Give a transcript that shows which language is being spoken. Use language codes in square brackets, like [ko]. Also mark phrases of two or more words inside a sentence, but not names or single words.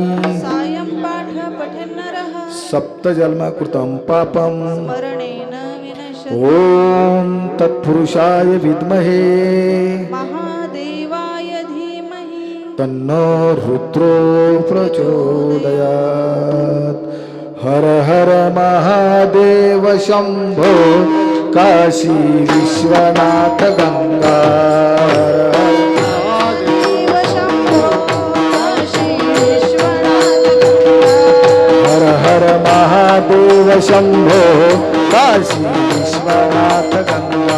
[sa] सायं पाठ पठन् नरः सप्तजन्मकृतं पापं स्मरणेन विनश्यति ॐ तत्पुरुषाय विद्महे महादेवाय धीमहि तन्नो रुद्रो प्रचोदयात् हर हर महादेव शंभो काशी विश्वनाथ गंगा देव शंभो काशी विश्वनाथ गंगा हर हर महादेव शंभो काशी विश्वनाथ गंगा